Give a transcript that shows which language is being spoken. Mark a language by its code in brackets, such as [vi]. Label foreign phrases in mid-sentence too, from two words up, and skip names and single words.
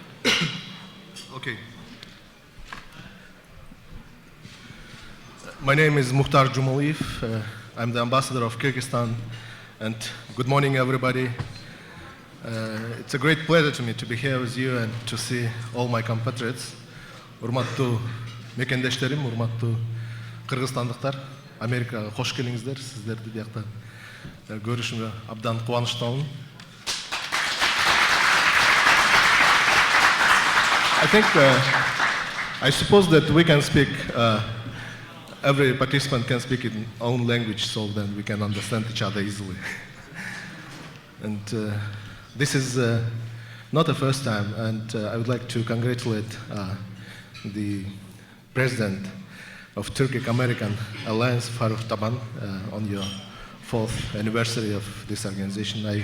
[en] Okay. My name is Mukhtar Jumaliev. I'm the ambassador of Kyrgyzstan, and good morning, everybody. It's a great pleasure to me to be here with you and to see all my compatriots. [ky] Урматтуу мекендештерим, урматтуу кыргызстандыктар, Америкага кош келиңиздер. Сиздерди биякта көрүшүмө абдан кубанычтамын. [en] I suppose that we can speak, every participant can speak in own language, so then we can understand each other easily. And this is not the first time, and I would like to congratulate the president of Turkic-American Alliance, Faruk Taban, on your 4th anniversary of this organization.